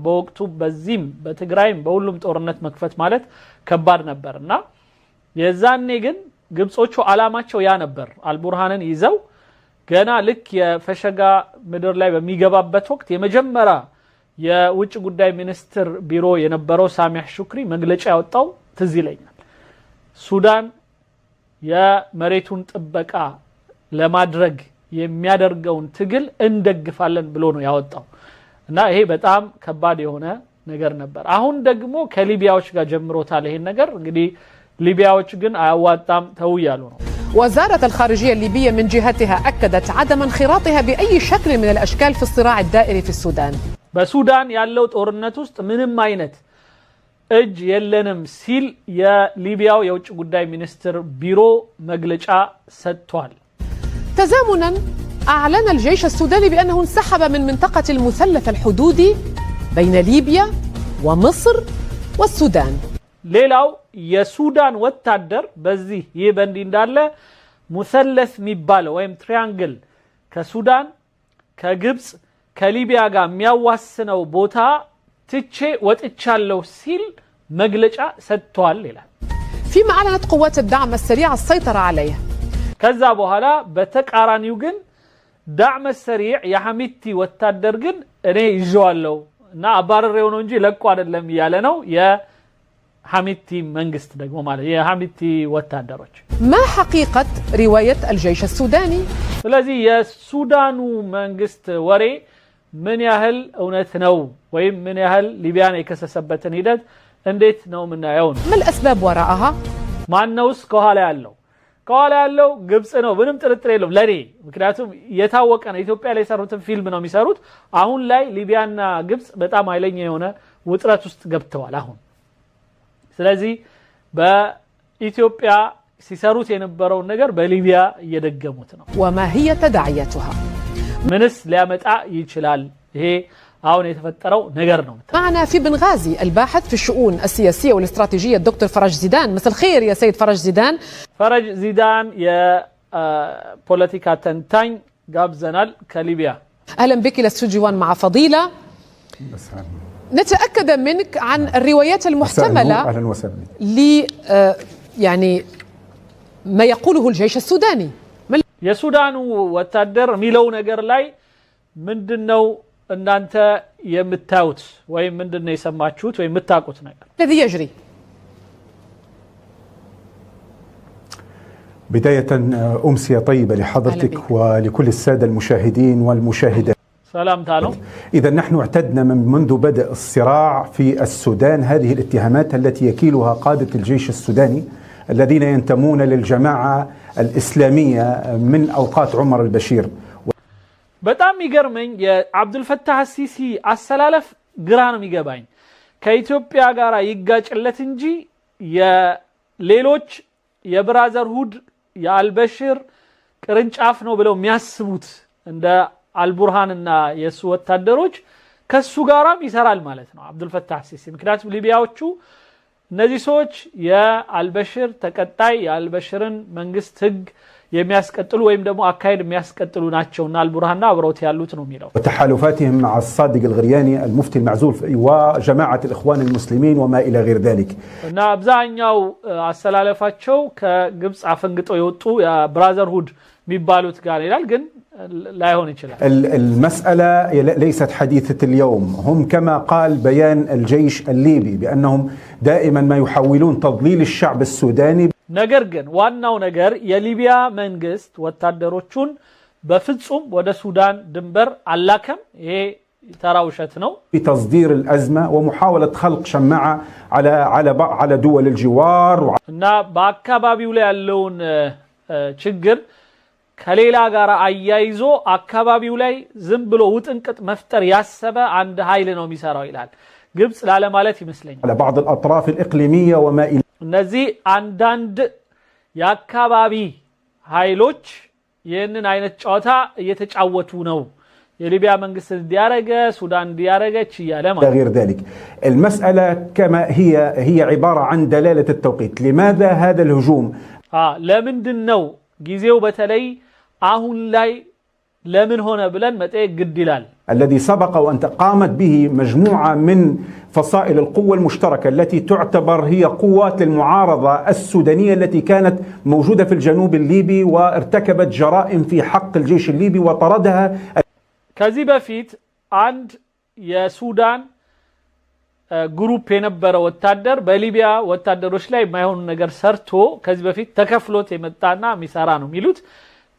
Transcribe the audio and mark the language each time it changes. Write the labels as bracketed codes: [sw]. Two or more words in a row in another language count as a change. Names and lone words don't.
[am] በወቅቱ በዚህም በትግራይም በሁሉም ጦርነት መክፈት ማለት ከባድ ነበርና የዛኔ ግን ግብጾቹ አላማቸው ያ ነበር። አልቡርሃንን ይዘው ገና ልክ የፈሸጋ ምድር ላይ በሚገባበት ወቅት የመጀመሪያ የውጭ ጉዳይ ሚኒስትር ቢሮ የነበረው ሳሚህ ሹክሪ መግለጫ ያወጣው ትዝ ይለኛል። ሱዳን የመሬቱን ጥበቃ ለማድረግ የሚያደርገውን ትግል እንደግፋለን ብሎ ነው ያወጣው እና ይሄ በጣም ከባድ የሆነ ነገር ነበር አሁን ደግሞ ከሊቢያዎች ጋር ጀምሮታል ይሄን ነገር እንግዲህ ሊቢያዎች ግን አያዋጣም ተውያሉ ነው [ar] وزارة الخارجية الليبية من جهتها أكدت عدم انخراطها بأي شكل من الأشكال في الصراع الدائري في السودان [am] በሱዳን ያለው ጦርነት ውስጥ ምንም አይነት እጅ የለንም ሲል የሊቢያው የውጭ ጉዳይ ሚኒስትር ቢሮ መግለጫ ሰጥቷል [ar] تزامنا أعلن الجيش السوداني بأنه انسحب من منطقة المثلث الحدودي بين ليبيا ومصر والسودان [am] ሌላው የሱዳን ወታደር በዚህ ይበንዲ እንዳለ ሙሰለስ የሚባለው ወይም ትሪያንግል ከሱዳን ከግብጽ ከሊቢያ ጋር የሚያዋስነው ቦታ ትቼ ወጥቻለሁ ሲል መግለጫ ሰጥቷል ይላል [ar] فيما أعلنت قوات الدعم السريع السيطرة عليه [am] ከዛ በኋላ በተቃራኒው ግን ዳዕመ ሰሪዕ የሐሚቲ ወታደር ግን እኔ ይዤዋለሁ እና አባረሬው ነው እንጂ ለቆ አይደለም ያለ ነው የሐሚቲ መንግስት ደግሞ ማለት የሐሚቲ ወታደሮች [ar] ما حقيقة رواية الجيش السوداني [am] ስለዚህ የሱዳኑ መንግስት ወሬ ምን ያህል እውነት ነው ወይም ምን ያህል ሊቢያን የከሰሰበትን ሂደት እንዴት ነው ምናየው [ar] ما الأسباب وراءها [am] ማን ነውስ ከኋላ ያለው ግብጽ ነው ምንም ጥርጥር የለውም ለኔ ምክንያቱም የታወቀ ነው ኢትዮጵያ ላይ ሰሩትን ፊልም ነው የሚሰሩት አሁን ላይ ሊቢያና ግብጽ በጣም ኃይለኛ የሆነ ውጥረት ውስጥ ገብተዋል አሁን ስለዚህ በኢትዮጵያ ሲሰሩት የነበረው ነገር በሊቢያ እየደገሙት ነው [ar] وما هي تداعياتها [am] ምንስ ሊያመጣ ይችላል ይሄ አሁን የተፈጠረው ነገር ነው [ar] معنا في بنغازي الباحث في الشؤون السياسية والاستراتيجية الدكتور فرج زيدان مساء الخير يا سيد فرج زيدان يا بوليتيكا تنتاين قابزنال كليبيا أهلا بك للسجوان مع فضيلة نتأكد منك عن الروايات المحتملة أهلا وسهلا يعني ما يقوله الجيش السوداني [am] የሱዳኑ ወታደር ሚለው ነገር ላይ ምንድነው እናንተ የምታዩት ወይ ምንድነው የሰማችሁት ወይ የምታውቁት ነገር [ar] الذي يجري بداية أمسية طيبة لحضرتك ولكل السادة المشاهدين والمشاهدات سلام تعالوا إذا نحن اعتدنا منذ بدء الصراع في السودان هذه الاتهامات التي يكيلها قادة الجيش السوداني الذين ينتمون للجماعة الإسلامية من أوقات عمر البشير [am] በጣም ይገርመኝ የአብዱ الفتاح السيسي አሰላለፍ ግራ ነው የሚገባኝ ከኢትዮጵያ ጋር ይጋጭለት እንጂ የሌሎች የብራዘርሁድ የአልበሽር ቅርንጫፍ ነው ብለው የሚያስቡት እንደ አልቡርሃንና የሱ ወታደሮች ከሱ ጋራም ይሰራል ማለት ነው አብዱ الفتاح السيسي ምክንያቱም ሊቢያዎቹ እነዚህ ሰዎች የአልበሽር ተቀጣይ የአልበሽርን መንግስት ህግ የሚያስቀጥሉ ወይም ደግሞ አካይድ የሚያስቀጥሉ ናቸውና አልቡርሃንና አብሮት ያሉት ነው የሚለው [ar] وتحالفاتهم مع الصادق الغرياني المفتي المعزول وجماعة الإخوان المسلمين وما إلى غير ذلك [am] እና አብዛኛው አሰላለፋቸው ከግብጽ አፈንግጦ የወጡ የብራዘርሁድ የሚባሉት ጋር ይላል ግን [ar] لا يهون يشلال المسألة ليست حديثة اليوم هم كما قال بيان الجيش الليبي بأنهم دائما ما يحاولون تضليل الشعب السوداني [am] ነገር ግን ዋናው ነገር የሊቢያ መንግስት ወታደሮቹን በፍጹም ወደ ሱዳን ድንበር አላከም ይሄ ተራውሸት ነው [ar] بتصدير الأزمة ومحاولة خلق شماعة على دول الجوار [am] እና በአካባቢው ላይ ያለውን ችግር ከሌላ ጋር አያይዞ አካባቢው ላይ ዝም ብሎ ውጥንቅጥ መፍጠር ያሰበ አንድ ኃይል ነው የሚሰራው ይላል ግብጽ ላለ ማለት ይመስለኛል [ar] على بعض الأطراف الإقليمية وما إلى [am] እነዚህ አንዳንድ የአካባቢ ኃይሎች ይህንን አይነት ጨዋታ እየተጫወቱ ነው የሊቢያ መንግስት እንዲያረገ ሱዳን እንዲያረገች ይያለ ማለት [ar] غير ذلك المسألة كما هي عبارة عن دلالة التوقيت لماذا هذا الهجوم [am] ለምንድነው ጊዜው በተለይ አሁን ላይ ለምን ሆነ ብለን መጠየቅ ግድ ይላል [ar] الذي سبق وأن قامت به مجموعة من فصائل القوة المشتركة التي تعتبر هي قوات المعارضة السودانية التي كانت موجودة في الجنوب الليبي وارتكبت جرائم في حق الجيش الليبي وطردها [am] ከዚህ በፊት አንድ የሱዳን ግሩፕ የነበረ ወታደር በሊቢያ ወታደሮች ላይ የማይሆን ነገር ሰርቶ ከዚህ በፊት ተከፍሎት የመጣና ሚሰራ ነው የሚሉት